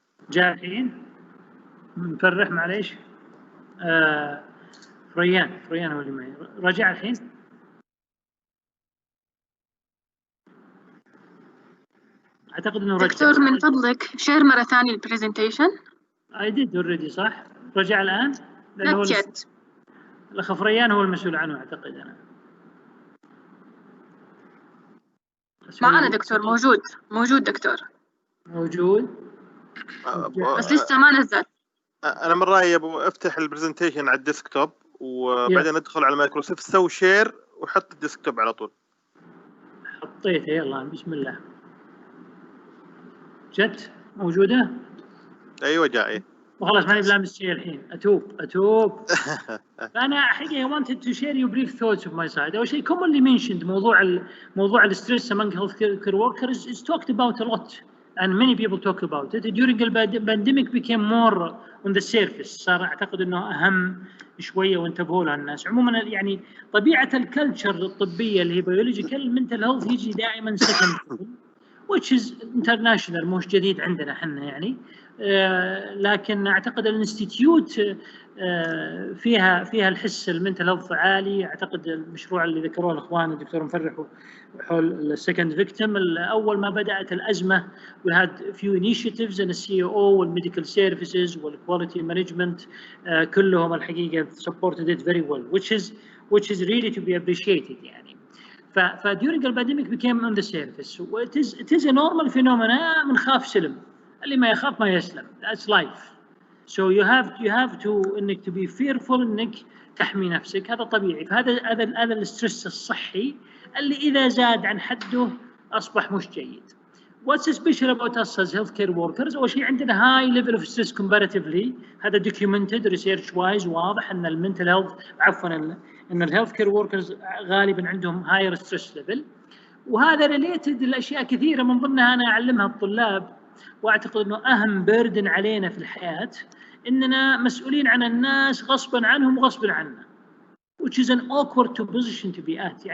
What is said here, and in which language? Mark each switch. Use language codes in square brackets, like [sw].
[ar] جاء الحين؟ مفرح معليش. فريان هو اللي معي. رجع الحين؟ اعتقد انه رجع. دكتور من فضلك شير مرة ثانية البرزنتيشن. [en] I did already [ar] صح؟ رجع الآن؟ [en] Not yet. [ar] الأخ فريان هو المسؤول عنه أعتقد أنا. معنا دكتور، موجود دكتور. موجود؟ بس لسه ما نزل. أنا من رأيي افتح البرزنتيشن على الديسكتوب وبعدين ادخل على مايكروسوفت سوي شير وحط الديسكتوب على طول. حطيته يلا بسم الله. جت موجودة؟ أيوة جاي. وخلاص ماني بلامس شيء الحين، أتوب. فأنا حقيقة [en] I wanted to share you brief thoughts of my side. [ar] أول شيء [en] commonly mentioned [ar] موضوع الستريس [en] among healthcare workers is talked about a lot and many people talk about it. During the pandemic became more on the surface. [ar] صار أعتقد إنه أهم شوية وانتبهوا لها الناس. عموما يعني طبيعة الكلتشر الطبية اللي هي بيولوجيكال mental health يجي دائما [en] second which is international، [ar] مش جديد عندنا احنا يعني. لكن اعتقد الانستيتيوت فيها الحس المنتل هيلث عالي. اعتقد المشروع اللي ذكروه الاخوان الدكتور مفرح حول السكند فيكتيم، اول ما بدات الازمه [en] we had few initiatives in the CAO [ar] والميديكال سيرفيسز والكواليتي مانجمنت كلهم الحقيقه [en] supported it very well which is really to be appreciated [ar] يعني. [en] during the pandemic became on the surface. It is a normal phenomena. [ar] من خاف سلم، اللي ما يخاف ما يسلم. [en] That's life. So you have to [ar] انك [en] to be fearful [ar] انك تحمي نفسك، هذا طبيعي. فهذا الستريس الصحي اللي اذا زاد عن حده اصبح مش جيد. [en] What's special about us as healthcare workers؟ [ar] أول شيء عندنا [en] high level of stress comparatively، [ar] هذا [en] documented research wise، [ar] واضح أن المنتل هيلث أن الهيلثكير workers غالبا عندهم [en] higher stress level، [ar] وهذا related لأشياء كثيرة من ضمنها أنا أعلمها الطلاب، وأعتقد أنه أهم burden علينا في الحياة إننا مسؤولين عن الناس غصبا عنهم وغصبا عنا، [en] which is an awkward position to be at.